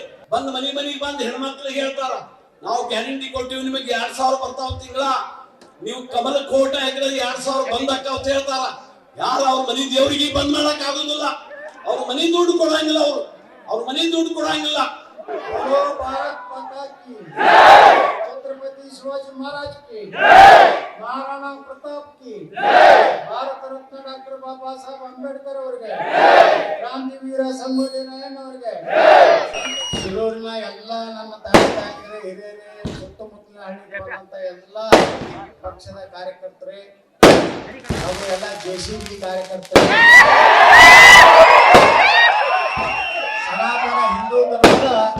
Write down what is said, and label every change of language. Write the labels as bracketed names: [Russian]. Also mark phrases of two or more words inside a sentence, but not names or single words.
[Kannada] ಬಂದ್ ಮನಿಗೆ ಬಂದು ಹೆಣ್ಮಕ್ಳಿಗೆ ಹೇಳ್ತಾರ, ನಾವು ಗ್ಯಾರಂಟಿ ಕೊಟ್ಟಿವಿ, ನಿಮಗೆ 2,000 ಬರ್ತಾವ ತಿಂಗಳ, ನೀವು ಕಮಲ ಕೋಟ ಹಾಕಿದ್ರೆ 2,000 ಬಂದಕ್ಕ ಅಂತ ಹೇಳ್ತಾರ. ಯಾರು ಅವ್ರ ಮನಿ ದೇವರಿಗೆ ಬಂದ್ ಮಾಡಕ್ ಆಗುದಿಲ್ಲ. ಅವ್ರ ಮನಿ ದುಡ್ಡು ಕೊಡಂಗಿಲ್ಲ. ಅವ್ರ ಮನಿ ದುಡ್ಡು ಕೊಡಂಗಿಲ್ಲ. [Hindi] छत्रपति शिवाजी महाराज की, महाराणा प्रताप की, [Kannada] ಭಾರತ ರತ್ನ ಡಾಕ್ಟರ್ ಬಾಬಾ ಸಾಹೇಬ್ ಅಂಬೇಡ್ಕರ್ ಅವರಿಗೆ, ಕ್ರಾಂತಿವೀರ ಸಂಗೊಳ್ಳಿ ರಾಯಣ್ಣ ಅವರಿಗೆ, ಶಿರೂರಿನ ಎಲ್ಲ ನಮ್ಮ ತಾಯಿರು ಹಿರಿಯರೇ, ಸುತ್ತಮುತ್ತಲಿನ ಹಳ್ಳಿ ಬರುವಂತ ಎಲ್ಲ ಪಕ್ಷದ ಕಾರ್ಯಕರ್ತರೇ, ಅವರು ಎಲ್ಲ ಜೆಸಿಬಿ ಕಾರ್ಯಕರ್ತರೇ, ಸನಾತನ ಹಿಂದೂ ಧರ್ಮದ